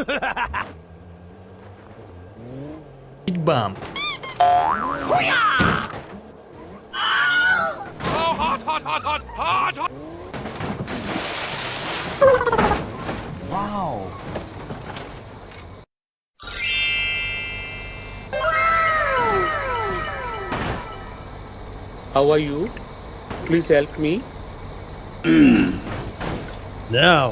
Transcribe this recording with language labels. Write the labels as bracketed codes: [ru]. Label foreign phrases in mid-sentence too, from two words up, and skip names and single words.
[en] Speed bump. Oh, hot, hot, hot, hot. Hot, hot. Wow. How are you? Please help me. Now.